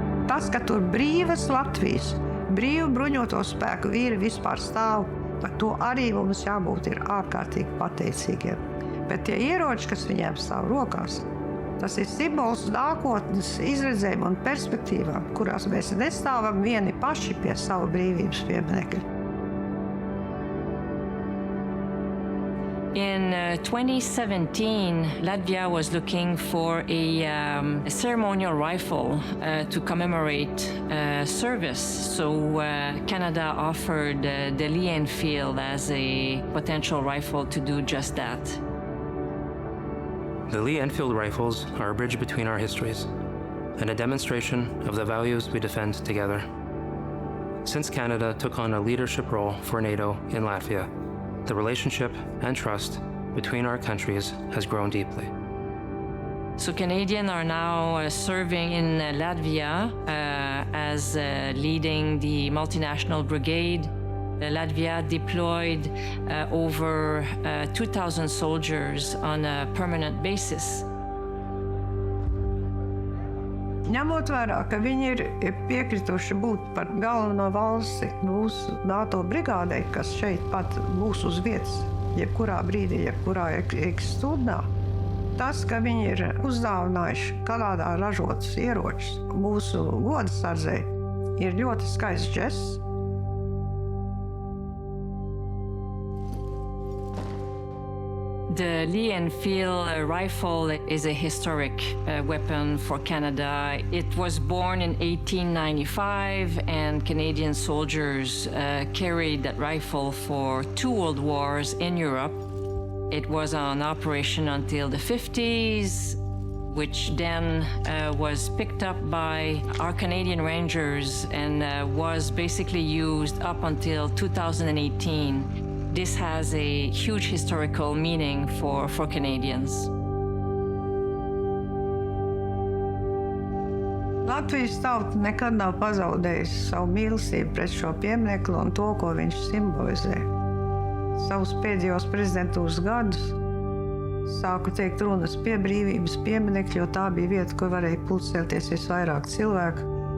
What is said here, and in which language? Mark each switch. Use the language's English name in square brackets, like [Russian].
[Latvian] Tas, ka tur brīvas Latvijas, brīvu bruņoto spēku vīri vispār stāv, par to arī mums jābūt ir ārkārtīgi pateicīgiem. Bet tie ieroči, kas viņiem stāv rokās, tas ir simbols nākotnes izredzēm un perspektīvām, kurās mēs nestāvam vieni paši pie savu brīvības pieminekļa. [English] In 2017, Latvia was looking for a ceremonial rifle to commemorate service. So Canada offered the Lee Enfield as a potential rifle to do just that. The Lee Enfield rifles are a bridge between our histories and a demonstration of the values we defend together. Since Canada took on a leadership role for NATO in Latvia, the relationship and trust between our countries has grown deeply. So Canadians are now serving in Latvia as leading the multinational brigade. Latvia deployed over 2,000 soldiers on a permanent basis. [Latvian] Ņemot vērā, ka viņi ir piekrituši būt par galveno valsti mūsu NATO brigādei, kas šeit pat būs uz vietas, jebkurā brīdī, jebkurā stundā, tas, ka viņi ir uzdāvinājuši Kanādā ražotus ieročus mūsu godsardzei, ir ļoti skaists žests. [English] The Lee Enfield rifle is a historic weapon for Canada. It was born in 1895, and Canadian soldiers carried that rifle for 2 world wars in Europe. It was on operation until the 50s, which then was picked up by our Canadian Rangers and was basically used up until 2018. This has a huge historical meaning for Canadians. [Latvian] Latvijas tauta nekad nav pazaudējusi savu mīlestību pret šo pieminekli un to, ko viņš simbolizē. Savus pēdējos prezidentūras gadus Sāku teikt runas pie brīvības pieminekļa, jo tā bija vieta, kur varēja pulcēties visvairāk cilvēku.